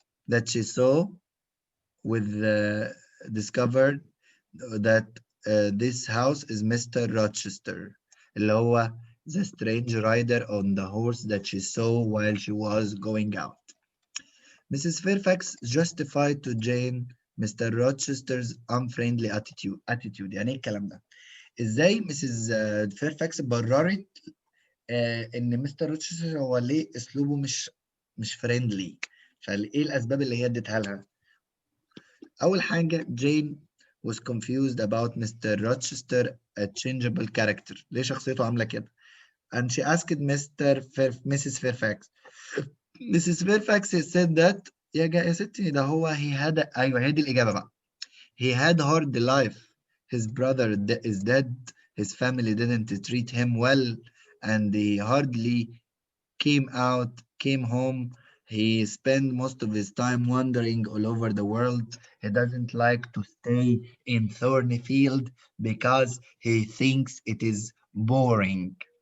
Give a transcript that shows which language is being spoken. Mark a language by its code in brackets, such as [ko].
[en] That she saw with discovered that this house is Mr. Rochester. [ar] اللي هو [en] the strange rider on the horse that she saw while she was going out. Mrs. Fairfax justified to Jane Mr. Rochester's unfriendly attitude. [ar] يعني ايه الكلام ده؟ ازاي مسز فيرفاكس بررت ان مستر روتشستر هو ليه اسلوبه مش فريندلي؟ فايه الاسباب اللي هي اديتها لها؟ اول حاجه جين [en] was confused about Mr. Rochester a changeable character. [ar] ليه شخصيته عامله كده؟ [en] and she asked Mrs. Fairfax. Mrs. Fairfax said that [ar] يا ستي ده هو ايوه هي دي الاجابه بقى. [en] He had hard life. His brother is dead. His family didn't treat him well, and he hardly came home. He spent most of his time wandering all over the world. He doesn't like to stay in Thornfield because he thinks it is boring.